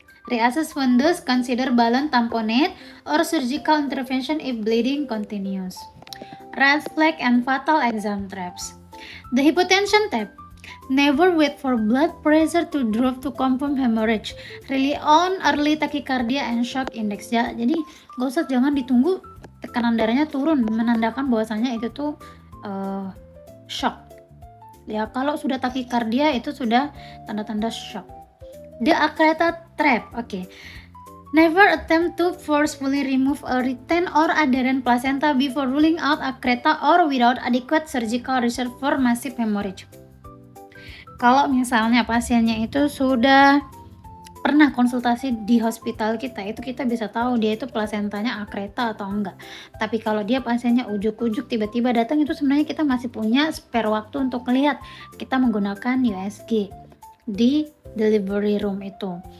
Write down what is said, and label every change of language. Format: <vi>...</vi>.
<en>Reassess fundus, consider balloon tamponade or surgical intervention if bleeding continues. Red flag and fatal exam traps. The hypotension tab. Never wait for blood pressure to drop to confirm hemorrhage. Rely on early tachycardia and shock index.</en> <id>Ya, jadi gak usah, jangan ditunggu tekanan darahnya turun menandakan bahwasanya itu tuh shock. Ya, kalau sudah tachycardia itu sudah tanda-tanda shock.</id> <en>The Accreta trap. Okay. Never attempt to forcefully remove a retained or adherent placenta before ruling out Accreta or without adequate surgical reserve for massive hemorrhage.</en> <id>Kalau misalnya pasiennya itu sudah pernah konsultasi di hospital kita, itu kita bisa tahu dia itu plasentanya Accreta atau enggak. Tapi kalau dia pasiennya ujuk-ujuk tiba-tiba datang, itu sebenarnya kita masih punya spare waktu untuk melihat. Kita menggunakan USG di delivery room itu.</id>